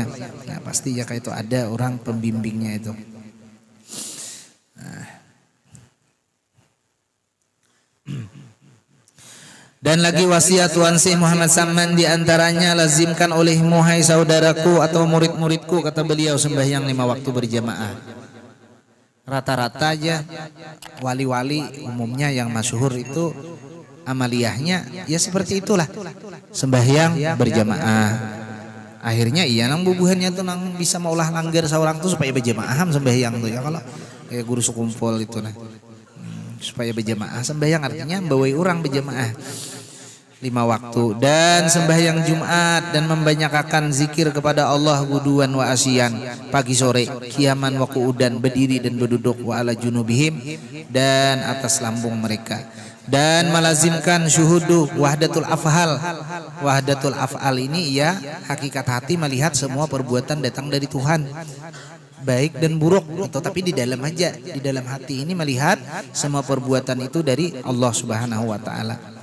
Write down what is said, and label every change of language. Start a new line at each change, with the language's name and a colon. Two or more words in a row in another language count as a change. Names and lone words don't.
Indonesian: Nah pasti ya kayak itu ada orang pembimbingnya itu. Dan lagi wasiat Tuan Syekh Muhammad Saman diantaranya, lazimkan olehmu hai saudaraku atau murid-muridku, kata beliau, sembahyang 5 waktu berjamaah. Rata-rata aja wali-wali umumnya yang masyhur itu amaliyahnya ya seperti itulah, sembahyang berjamaah.
Banjar: Akhirnya iya nang bubuhannya tuh nang bisa maulah langgar seorang tuh supaya berjamaah sembahyang tuh ya, kalau kayak guru sekumpul itu nah.
Indonesian: Supaya berjamaah sembahyang artinya membawai orang berjamaah 5 waktu, dan sembahyang Jumat dan membanyakan zikir kepada Allah
Arabic: غدوا وعشيا,
Indonesian: pagi sore,
Arabic: قياما وقعودا,
Indonesian: berdiri dan berduduk,
Arabic: وعلى جنوبهم,
Indonesian: dan atas lambung mereka, dan melazimkan
Arabic: شهود وحدة الأفعال. وحدة الأفعال
Indonesian: ini ya hakikat hati melihat semua perbuatan datang dari Tuhan, baik dan buruk, tapi di dalam aja, di dalam hati ini melihat semua perbuatan itu dari
Arabic: الله سبحانه وتعالى.